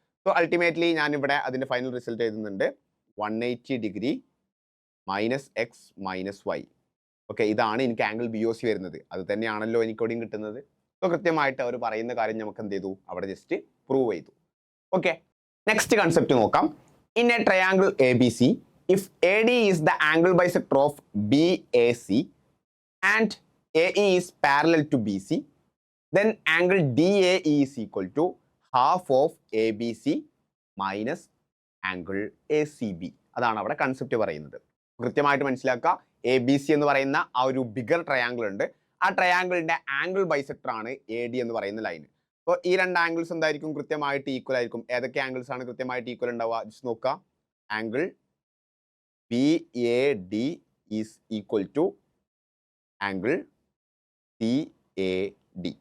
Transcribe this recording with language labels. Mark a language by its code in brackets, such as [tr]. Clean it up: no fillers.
[ml] So ultimately ഞാനിവിടെ അതിൻ്റെ final result എഴുതുന്നുണ്ട്, 180 degree minus X minus Y. Okay, ഇതാണ് എനിക്ക് ആംഗിൾ BOC വരുന്നത്. അത് തന്നെയാണല്ലോ എനിക്ക് ഇവിടെയും കിട്ടുന്നത്. സോ കൃത്യമായിട്ട് അവർ പറയുന്ന കാര്യം നമുക്ക് എന്ത് ചെയ്തു, അവിടെ ജസ്റ്റ് പ്രൂവ് ചെയ്തു. ഓക്കെ, നെക്സ്റ്റ് കൺസെപ്റ്റ് നോക്കാം. [en] In a triangle ABC, if AD is the angle bisector of BAC and AE is parallel to BC, then angle DAE is equal to half of ABC minus angle ACB. [ml] അതാണ് അവിടെ concept പറയുന്നത്. കൃത്യമായിട്ട് മനസ്സിലാക്കുക, ABC എന്ന് പറയുന്ന ആ ഒരു bigger triangle ഉണ്ട്. ആ ട്രയാംഗിളിന്റെ ആംഗിൾ ബൈസെക്ടർ ആണ് AD എന്ന് പറയുന്ന ലൈൻ. അപ്പോൾ ഈ രണ്ട് ആംഗിൾസ് എന്തായിരിക്കും, കൃത്യമായിട്ട് ഈക്വൽ ആയിരിക്കും. ഏതൊക്കെ ആംഗിൾസ് ആണ് കൃത്യമായിട്ട് ഈക്വൽ ഉണ്ടാവുക, ജസ്റ്റ് നോക്കുക. [en] Angle BAD is equal to angle CAD.